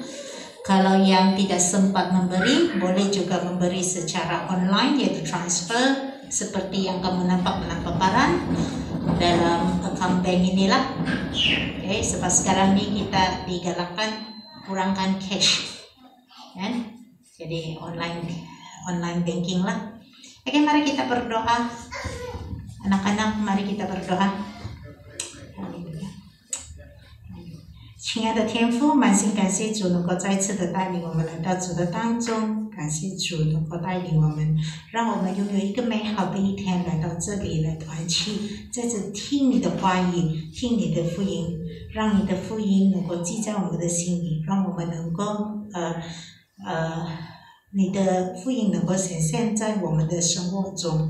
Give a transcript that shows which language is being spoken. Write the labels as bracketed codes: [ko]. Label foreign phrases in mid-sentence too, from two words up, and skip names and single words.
[ms] Kalau yang tidak sempat memberi, boleh juga memberi secara online, yaitu transfer seperti yang kamu nampak dalam paparan dalam account bank inilah. Sebab sekarang ni kita digalakkan kurangkan cash, kan? Jadi [en] online banking [ms] lah. Mari kita berdoa. Anak-anak, mari kita berdoa. [zh] 亲爱的天父，满心感谢主能够再次的带领我们来到主的当中，感谢主能够带领我们，让我们拥有一个美好的一天来到这里来团契，在这听你的话语，听你的福音，让你的福音能够记在我们的心里，让我们能够你的福音能够显现在我们的生活中。